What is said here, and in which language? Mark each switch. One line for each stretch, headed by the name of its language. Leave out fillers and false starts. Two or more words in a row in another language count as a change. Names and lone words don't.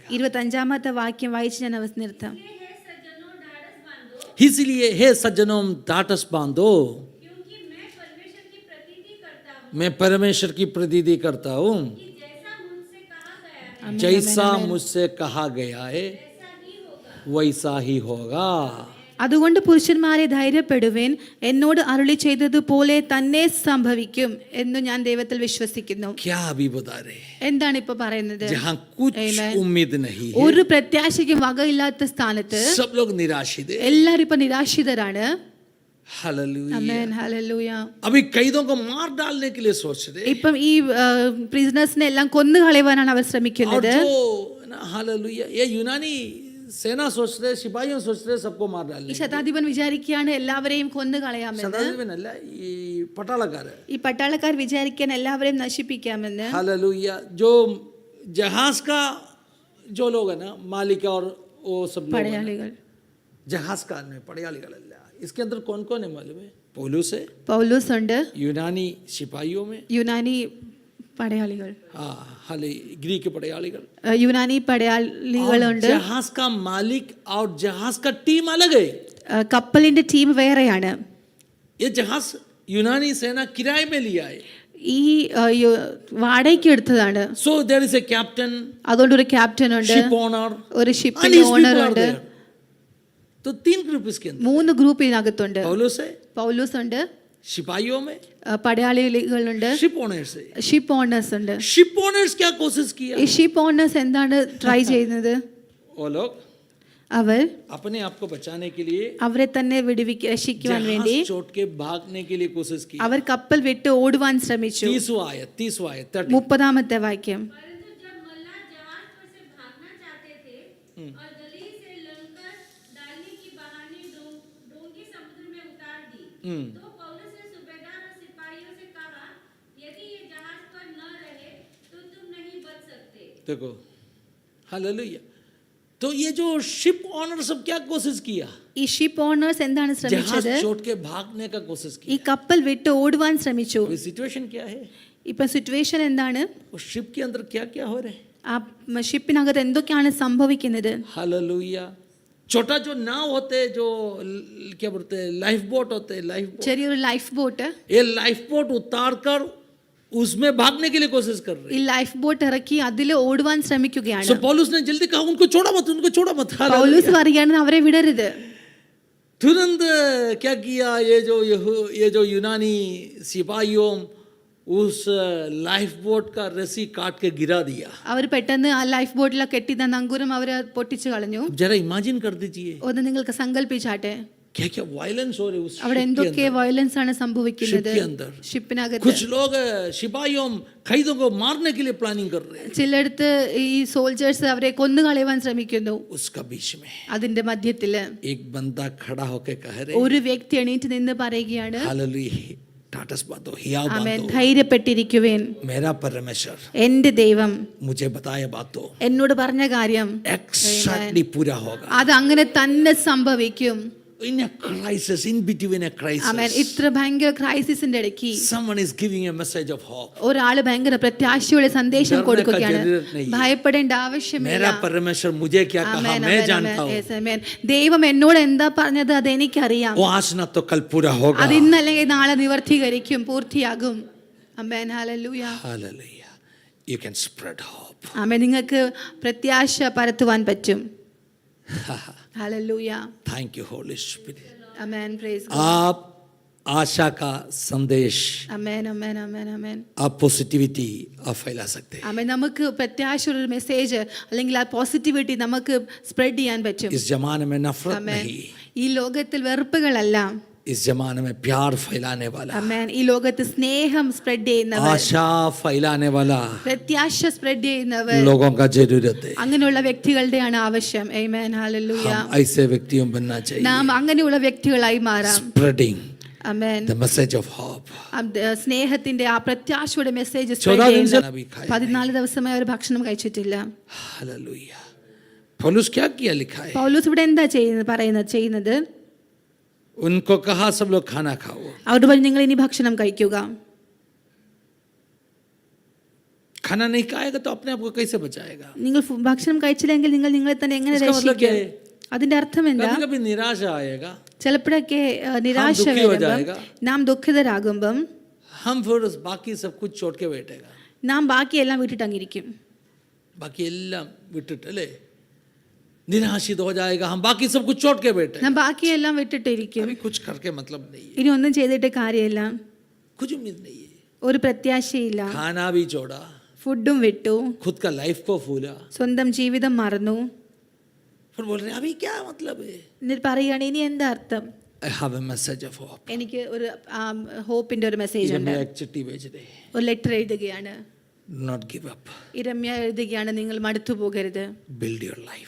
Malayalam: 25-ാമത്തെ വാക്യം വായിച്ച് ഞാൻ നിർത്താം.
Hindi: इसलिए हे सज्जनों ढाढ़स बांधो, क्योंकि मैं परमेश्वर की प्रतीति करता हूँ मैं परमेश्वर की प्रतीति करता हूँ कि जैसा मुझसे कहा गया है
Malayalam: ആമേൻ.
Hindi: जैसा मुझसे कहा गया है वैसा ही होगा। वैसा ही होगा।
Malayalam: അതുകൊണ്ട് പുരുഷന്മാരെ ധൈര്യപ്പെടുവിൻ, എന്നോട് അരുളി ചെയ്തതുപോലെ തന്നെ സംഭവിക്കും എന്ന് ഞാൻ ദൈവത്തിൽ വിശ്വസിക്കുന്നു.
Hindi: क्या अभी बता रहे?
Malayalam: എന്താണ് ഇപ്പൊ പറയുന്നത്?
Hindi: जहाँ कुछ
English: Amen.
Hindi: उम्मीद नहीं है,
Malayalam: ഒരു പ്രത്യാശയ്ക്കും വകയില്ലാത്ത സ്ഥാനത്ത്
Hindi: सब लोग निराशित है।
Malayalam: എല്ലാരും ഇപ്പൊ നിരാശിതരാണ്.
Hindi: हालेलुया।
Malayalam: ആമേൻ. ഹല്ലേലൂയ.
Hindi: अभी कैदों को मार डालने के लिए सोच रहे,
Malayalam: ഇപ്പം ഈ പ്രിസണേഴ്സിനെ എല്ലാം കൊന്നു കളയുവാനാണ് അവർ
Hindi: और
Malayalam: ശ്രമിക്കുന്നത്.
Hindi: जो हालेलुया ये यूनानी सेना सोच रहे, सिपाहियों सोच रहे सबको मार
Malayalam: ഈ
Hindi: डालने।
Malayalam: ശതാധിപൻ വിചാരിക്കുകയാണ് എല്ലാവരെയും കൊന്നു കളയാമെന്ന്. സദാശിവനല്ല ഈ പട്ടാളക്കാര്। ഈ പട്ടാളക്കാർ വിചാരിക്കാൻ എല്ലാവരെയും നശിപ്പിക്കാമെന്ന്.
Hindi: हालेलुया। जो जहाज का जो लोग है ना, मालिक और वो सब लोग है ना,
Malayalam: പടയാളികൾ.
Hindi: जहाज का नहीं पड़ियालीगल अल्लाह। इसके अंदर कौन कौन है मालूम है? पौलुस है,
Malayalam: പൗലോസ് ഉണ്ട്,
Hindi: यूनानी सिपाहियों में,
Malayalam: യുനാനി പടയാളികൾ,
Hindi: हाँ हाले ग्रीक पड़ियालीगल,
Malayalam: യുനാനി
Hindi: और
Malayalam: പടയാളികളുണ്ട്.
Hindi: जहाज का मालिक और जहाज का टीम अलग है।
Malayalam: കപ്പലിന്റെ ടീം വേറെയാണ്.
Hindi: ये जहाज यूनानी सेना किराए में लिया है।
Malayalam: ഈ വാടകയ്ക്ക് എടുത്തതാണ്.
English: So there is a captain,
Malayalam: അതുകൊണ്ട് ഒരു ക്യാപ്റ്റൻ ഉണ്ട്,
English: ship owner,
Malayalam: ഒരു
English: and
Malayalam: ഷിപ്പിന്റെ
English: his
Malayalam: ഓണർ
English: people are
Malayalam: ഉണ്ട്.
English: there.
Hindi: तो 3 ग्रुप इसके अंदर,
Malayalam: 3 ഗ്രൂപ്പ് ഇതിനകത്തുണ്ട്.
Hindi: पौलुस है,
Malayalam: പൗലോസ് ഉണ്ട്,
Hindi: सिपाहियों में,
Malayalam: പടയാളികളുണ്ട്,
English: ship owners
Hindi: है।
English: ship owners
Malayalam: ഉണ്ട്.
English: ship owners
Hindi: क्या कोशिश किया?
Malayalam: ഈ
English: ship owners
Malayalam: എന്താണ് ട്രൈ ചെയ്യുന്നത്?
Hindi: वो लोग
Malayalam: അവർ
Hindi: अपने आप को बचाने के लिए
Malayalam: അവരെ തന്നെ രക്ഷിക്കുവാൻ വേണ്ടി
Hindi: जहाज छोड़ के भागने के लिए कोशिश की।
Malayalam: അവർ കപ്പൽ വിട്ട് ഓടുവാൻ ശ്രമിച്ചു.
Hindi: 30वां आयत 30
Malayalam: 30-ാമത്തെ വാക്യം.
Hindi: परंतु जब मल्लाह जहाज पर से भागना चाहते थे और गली से लंकर डालने की बहाने डोंगी समुद्र में उतार दी, तो पौलुस ने सूबेदार और सिपाहियों से कहा, यदि ये जहाज पर न रहे तो तुम नहीं बच सकते। देखो हालेलुया। तो ये जो
English: ship owner
Hindi: सब क्या कोशिश किया?
Malayalam: ഈ
English: ship owners
Malayalam: എന്താണ്
Hindi: जहाज
Malayalam: ശ്രമിച്ചത്?
Hindi: छोड़ के भागने का कोशिश
Malayalam: ഈ
Hindi: किया।
Malayalam: കപ്പൽ വിട്ട് ഓടുവാൻ ശ്രമിച്ചു.
Hindi: अभी सिचुएशन क्या है?
Malayalam: ഇപ്പൊ സിറ്റുവേഷൻ എന്താണ്?
Hindi: उस शिप के अंदर क्या क्या हो रहा है?
Malayalam: ആ ഷിപ്പിനകത്ത് എന്തൊക്കെയാണ് സംഭവിക്കുന്നത്?
Hindi: हालेलुया। छोटा जो नाव होते हैं, जो क्या बोलते हैं,
English: life boat
Hindi: होते हैं,
English: life boat,
Malayalam: ചെറിയൊരു
English: life boat,
Hindi: ये
English: life boat
Hindi: उतार कर उसमें भागने के लिए कोशिश कर रहे
Malayalam: ഈ
English: life boat
Malayalam: ഇറക്കി അതിൽ ഓടുവാൻ ശ്രമിക്കുകയാണ്.
Hindi: हैं। सो पौलुस ने जल्दी कहा उनको छोड़ा मत, उनको छोड़ा मत।
Malayalam: പൗലോസ് പറയുകയാണ് അവരെ വിടരുത്.
Hindi: तुरंत क्या किया, ये जो यूनानी सिपाहियों उस
English: life boat
Hindi: का रस्सी काट के गिरा दिया।
Malayalam: അവർ പെട്ടെന്ന് ആ ലൈഫ് ബോട്ടിലെ കെട്ടിയിരുന്ന നങ്കൂരം അവർ പൊട്ടിച്ചു കളഞ്ഞു.
Hindi: जरा इमेजिन कर दीजिए
Malayalam: ഒന്ന് നിങ്ങൾക്ക് സങ്കല്പിച്ചാട്ടെ,
Hindi: क्या क्या वायलेंस हो रहे उस
Malayalam: അവിടെ
Hindi: ship के
Malayalam: എന്തൊക്കെ
Hindi: अंदर।
Malayalam: വയലൻസ് ആണ് സംഭവിക്കുന്നത്
Hindi: Ship के अंदर।
Malayalam: ഷിപ്പിനകത്ത്.
Hindi: कुछ लोग सिपाहियों कैदों को मारने के लिए प्लानिंग कर रहे हैं।
Malayalam: ചിലടത്ത് ഈ സോൾജേഴ്സ് അവരെ കൊന്നു കളയുവാൻ ശ്രമിക്കുന്നു.
Hindi: उसका बीच में
Malayalam: അതിന്റെ മധ്യത്തില്
Hindi: एक बंदा खड़ा होके कह रहे,
Malayalam: ഒരു വ്യക്തി എണീറ്റ് നിന്ന് പറയുകയാണ്,
Hindi: हालेलुया, टाटस बांधो, हियाव
Malayalam: ആമേൻ,
Hindi: बांधो,
Malayalam: ധൈര്യപ്പെട്ടിരിക്കുവേൻ,
Hindi: मेरा परमेश्वर
Malayalam: എന്റെ ദൈവം
Hindi: मुझे बताया बातों
Malayalam: എന്നോട് പറഞ്ഞ കാര്യം
Hindi: एक्सैक्टली पूरा होगा।
Malayalam: അത് അങ്ങനെ തന്നെ സംഭവിക്കും.
English: In a crisis, in between a
Malayalam: ആമേൻ.
English: crisis,
Malayalam: ഇത്ര ഭയങ്കര ക്രൈസിസിന്റെ ഇടയ്ക്ക്
English: someone is giving a message of hope.
Malayalam: ഒരാള് ഭയങ്കര പ്രത്യാശയുടെ സന്ദേശം
Hindi: डरने का
Malayalam: കൊടുക്കുകയാണ്.
Hindi: जरूरत नहीं है।
Malayalam: ഭയപ്പെടേണ്ട ആവശ്യമില്ല.
Hindi: मेरा परमेश्वर मुझे क्या कहा
Malayalam: ആമേൻ,
Hindi: मैं
Malayalam: ആമേൻ,
Hindi: जानता
Malayalam: ആമേൻ.
Hindi: हूँ।
Malayalam: Yes, ആമേൻ. ദൈവം എന്നോട് എന്താ പറഞ്ഞത് അത് എനിക്കറിയാം.
Hindi: वो आज ना तो कल पूरा होगा।
Malayalam: അത് ഇന്നല്ലെങ്കിൽ നാളെ നിവർത്തീകരിക്കും, പൂർത്തിയാകും. ആമേൻ. ഹല്ലേലൂയ.
English: Hallelujah. You can spread hope.
Malayalam: ആമേൻ. നിങ്ങൾക്ക് പ്രത്യാശ പരത്തുവാൻ പറ്റും. ഹല്ലേലൂയ.
English: Thank you Holy Spirit.
Malayalam: ആമേൻ.
English: Praise God.
Hindi: आप आशा का संदेश,
Malayalam: ആമേൻ, ആമേൻ, ആമേൻ, ആമേൻ.
Hindi: आप पॉजिटिविटी आप फैला सकते हैं।
Malayalam: ആമേൻ. നമുക്ക് പ്രത്യാശയുടെ ഒരു മെസ്സേജ് അല്ലെങ്കിൽ ആ പോസിറ്റിവിറ്റി നമുക്ക് സ്പ്രെഡ് ചെയ്യാൻ പറ്റും.
Hindi: इस जमाने में नफरत
Malayalam: ആമേൻ.
Hindi: नहीं,
Malayalam: ഈ ലോകത്തിൽ വെറുപ്പുകളല്ല,
Hindi: इस जमाने में प्यार फैलाने वाला,
Malayalam: ആമേൻ. ഈ ലോകത്ത് സ്നേഹം സ്പ്രെഡ് ചെയ്യുന്നവർ,
Hindi: आशा फैलाने वाला
Malayalam: പ്രത്യാശ സ്പ്രെഡ് ചെയ്യുന്നവർ,
Hindi: लोगों का जरूरत है.
Malayalam: അങ്ങനെയുള്ള വ്യക്തികളുടെയാണ് ആവശ്യം. ആമേൻ. ഹല്ലേലൂയ.
Hindi: हम ऐसे व्यक्तियों बनना चाहिए.
Malayalam: നാം അങ്ങനെയുള്ള വ്യക്തികളായി മാറാം.
English: Spreading
Malayalam: ആമേൻ.
English: the message of hope.
Malayalam: സ്നേഹത്തിന്റെ ആ പ്രത്യാശയുടെ മെസ്സേജ്
Hindi: 14 दिन से अभी खाया.
Malayalam: 14 ദിവസമായി അവർ ഭക്ഷണം കഴിച്ചിട്ടില്ല.
Hindi: हालेलुया. पौलुस क्या किया लिखा है?
Malayalam: പൗലോസ് ഇവിടെ എന്താ ചെയ്യുന്നത്?
Hindi: उनको कहा सब लोग खाना खाओ.
Malayalam: അവരോട് പറഞ്ഞു, നിങ്ങൾ ഇനി ഭക്ഷണം കഴിക്കുക.
Hindi: खाना नहीं खाएगा तो अपने आप को कैसे बचाएगा?
Malayalam: നിങ്ങൾ ഭക്ഷണം കഴിച്ചില്ലെങ്കിൽ നിങ്ങൾ നിങ്ങളെ തന്നെ എങ്ങനെ
Hindi: इसका मतलब क्या
Malayalam: രക്ഷിക്കും?
Hindi: है?
Malayalam: അതിന്റെ അർത്ഥം എന്താ?
Hindi: कभी कभी निराशा आएगा,
Malayalam: ചിലപ്പോഴൊക്കെ നിരാശ
Hindi: दुखी हो
Malayalam: വരുമ്പം,
Hindi: जाएगा.
Malayalam: നാം ദുഃഖിതരാകുമ്പം
Hindi: हम फिर बाकी सब कुछ छोड़ के बैठेगा.
Malayalam: നാം ബാക്കിയെല്ലാം വിട്ടിട്ട് അങ്ങിരിക്കും. बाकी എല്ലാം വിട്ടിട്ട് അല്ലേ,
Hindi: निराशित हो जाएगा. हम बाकी सब कुछ छोड़ के बैठे,
Malayalam: നാം ബാക്കിയെല്ലാം വിട്ടിട്ടിരിക്കും.
Hindi: अभी कुछ करके मतलब नहीं है,
Malayalam: ഇനി ഒന്നും ചെയ്തിട്ട് കാര്യമില്ല.
Hindi: कुछ उम्मीद नहीं है.
Malayalam: ഒരു പ്രത്യാശയില്ല.
Hindi: खाना भी छोड़ा,
Malayalam: ഫുഡും വിട്ടു,
Hindi: खुद का लाइफ को भूला,
Malayalam: സ്വന്തം ജീവിതം മറന്നു.
Hindi: फिर बोल रहे हैं अभी क्या मतलब है?
Malayalam: എന്നിട്ട് പറയുകയാണ്, ഇനി എന്താ അർത്ഥം?
English: I have a message of hope.
Malayalam: എനിക്ക് ഒരു ഹോപ്പിന്റെ ഒരു മെസ്സേജ് ഉണ്ട്.
Hindi: इरमिया एक चिट्ठी भेज रहे हैं,
Malayalam: ഒരു ലെറ്റർ എഴുതുകയാണ്.
English: do not give up,
Malayalam: ഇരമ്യ എഴുതുകയാണ്, നിങ്ങൾ മടുത്തു പോകരുത്.
English: build your life.